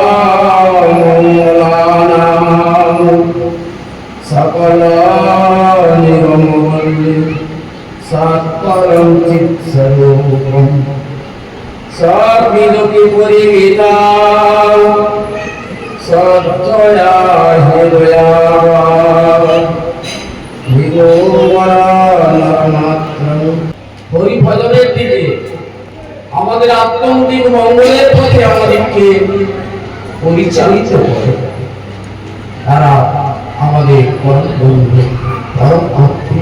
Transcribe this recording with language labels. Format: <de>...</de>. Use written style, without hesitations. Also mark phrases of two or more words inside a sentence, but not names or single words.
<sa>मंगलानाम सकल निगमवल्ली सत्परम चित्स्वरूपम सर्वविदुकी परिगीता सत्या हृदया</sa> <bn>হরি ভজনের দিকে, আমাদের আত্যন্তিক মঙ্গলের পথে আমাদেরকে পরিচালিত করে। তারা আমাদের পরম বন্ধু, পরম আত্মীয়।</bn>